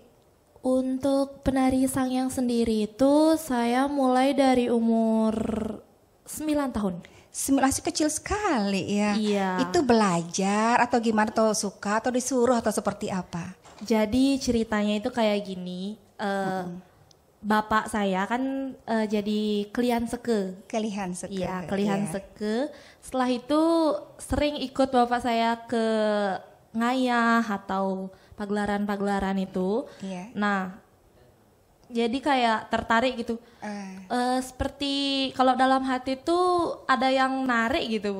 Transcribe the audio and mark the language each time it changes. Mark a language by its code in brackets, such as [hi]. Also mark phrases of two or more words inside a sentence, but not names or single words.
[id] Untuk penari sangyang sendiri itu saya mulai dari umur 9 tahun. Masih kecil sekali ya. Iya. Itu belajar atau gimana, atau suka atau disuruh atau seperti apa? Jadi ceritanya itu kayak gini, bapak saya kan jadi kelihan seke. Kelihan seke. Iya, kelihan seke. Setelah itu sering ikut bapak saya ke ngayah atau pagelaran-pagelaran itu. Iya. Nah, jadi kayak tertarik gitu. Seperti kalau dalam hati tuh ada yang narik gitu, Bu.